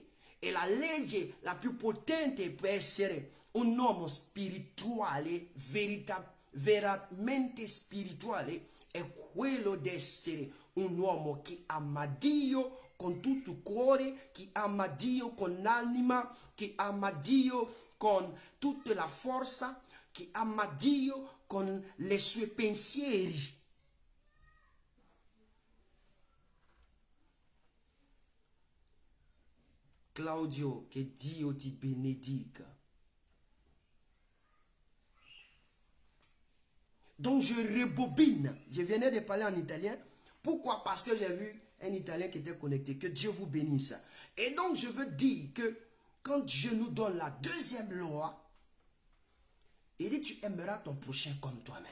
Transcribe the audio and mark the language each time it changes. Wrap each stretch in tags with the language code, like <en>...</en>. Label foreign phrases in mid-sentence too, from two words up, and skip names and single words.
<it>E la legge la più potente per essere un uomo spirituale, veramente spirituale, è quello di essere un uomo che ama Dio con tutto il cuore, che ama Dio con l'anima, che ama Dio con tutta la forza, che ama Dio con le sue pensieri. Claudio, che Dio ti benedica.</it> <fr>Donc je rebobine. Je venais de parler en italien. Pourquoi? Parce que j'ai vu un Italien qui était connecté. Que Dieu vous bénisse. Et donc je veux dire que quand Dieu nous donne la deuxième loi, il dit tu aimeras ton prochain comme toi-même.</fr>